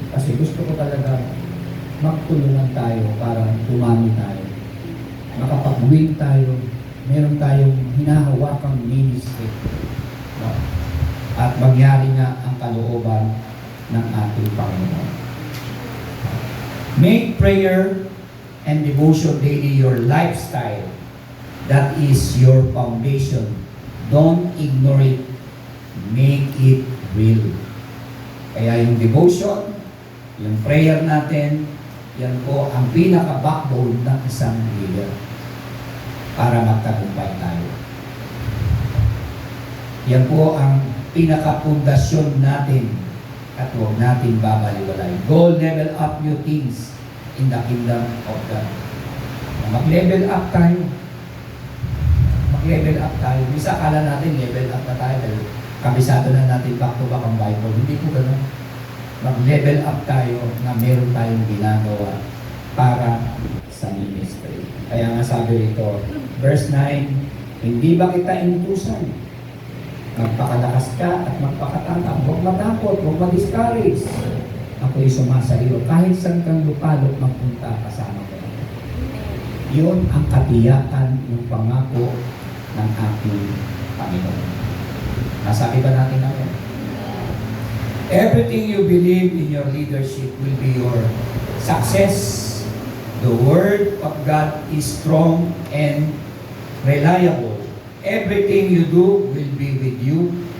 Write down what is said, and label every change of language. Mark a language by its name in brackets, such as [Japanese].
[Filipino] Kasi gusto ko talaga magtulungan tayo para dumami tayo. Makapag-win tayo. Meron tayong hinahawakang ministry. No? At mangyari nga ang kalooban ng ating Panginoon. [English] Make prayer and devotion daily your lifestyle. That is your foundation. Don't ignore it. Make it real. [Filipino] Kaya yung devotion, yung prayer natin, yan po ang pinaka-backbone ng isang leader para magtagumpay tayo. Yan po ang pinaka-pundasyon natin at huwag natin babaliwalay. [English] Go level up new things in the kingdom of God. [Filipino] Mag-level up tayo. Mag-level up tayo. Misa akala natin level up na tayo dahil kabisado na natin back to back ang Bible. Hindi po ganun. Mag-level up tayo na meron tayong ginagawa para sa ministry. Kaya nga sabi rito, verse 9, hindi ba kita inutusan? Magpakalakas ka at magpakatapang. Huwag matakot, huwag ma-discourage. Ako'y sumasaliw. Kahit saan kang lupalot, magpunta kasama ko. Yun ang katiyakan ng pangako ng ating Panginoon. Nasabi ba natin natin? [English] Everything you believe in your leadership will be your success. The Word of God is strong and reliable. Everything you do will be with you.